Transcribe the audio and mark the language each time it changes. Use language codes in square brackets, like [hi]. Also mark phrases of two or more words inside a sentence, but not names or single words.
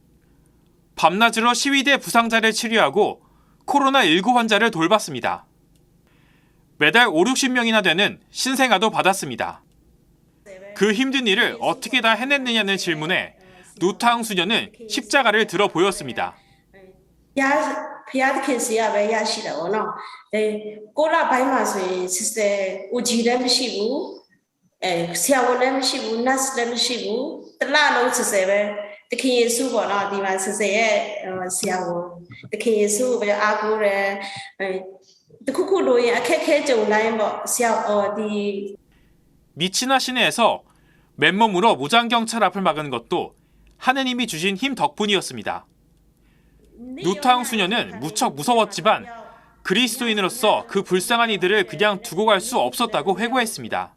[ko] 밤낮으로 시위대 부상자를 치료하고 코로나19 환자를 돌봤습니다. 매달 5, 60명이나 되는 신생아도 받았습니다. 그 힘든 일을 어떻게 다 해냈느냐는 질문에 누타웅 수녀는 십자가를 들어 보였습니다. [my] ဘုရားသခင်စီကပဲရရှိတာပေါ့နော်ကိုလပိုင်းမှာဆိုရင် [en] sister OG [my] လည်းမရှိဘူးဆရာဝန်လည်းမရှိဘူး nurse လည်းမရှိဘူးတလလုံး sister ပဲသခင်ယေရှုပေါ့နော်ဒီမှာ sister ရဲ့ဆရာဝန်သခင်ယေရှုပဲအားကိုးတယ်တခုခုလိုရင်အခက်ခဲကြုံတိုင်းပေါ့ဆရာဒီ [ko] 미치나 시내에서 맨몸으로 무장경찰 앞을 막은 것도 하느님이 주신 힘 덕분이었습니다. 누타웅 수녀는 무척 무서웠지만 그리스도인으로서 그 불쌍한 이들을 그냥 두고 갈 수 없었다고 회고했습니다.